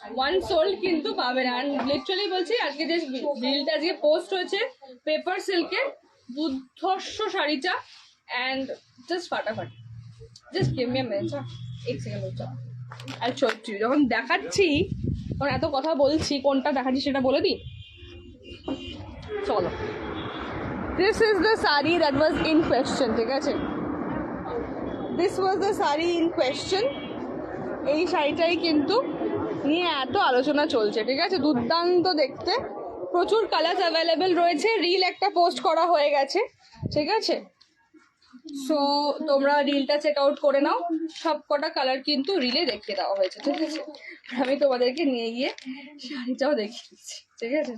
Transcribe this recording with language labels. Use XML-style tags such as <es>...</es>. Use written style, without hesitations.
<bn>1 sold কিন্তু পাবে না। আর লিটারালি বলছি, আজকে যে রিলটা আজকে পোস্ট হয়েছে পেপার সিল্কের দুর্ধর্ষ শাড়িটা, অ্যান্ড জাস্ট ফাটাফাটি।</bn> <en>just give me a minute,</en> <bn>এক সেকেন্ড হচ্ছে। আর সত্যি যখন দেখাচ্ছি, তখন এত কথা বলছি, কোনটা দেখাচ্ছি সেটা বলে দিই।</bn> <en>চলো, this is the saree that was in question,</en> <bn>ঠিক আছে?</bn> <en>This was the saree in question.</en> <bn>এই শাড়িটাই কিন্তু নিয়ে এত আলোচনা চলছে, ঠিক আছে? দুর্দান্ত দেখতে, প্রচুর কালার অ্যাভেলেবেল রয়েছে। রিল একটা পোস্ট করা হয়ে গেছে, ঠিক আছে? সো তোমরা রিলটা চেক আউট করে নাও। সব কটা কালার কিন্তু রিলে দেখিয়ে দেওয়া হয়েছে, ঠিক আছে? আমি তোমাদেরকে নিয়ে গিয়ে শাড়িটাও দেখিয়ে দিচ্ছি, ঠিক আছে?</bn>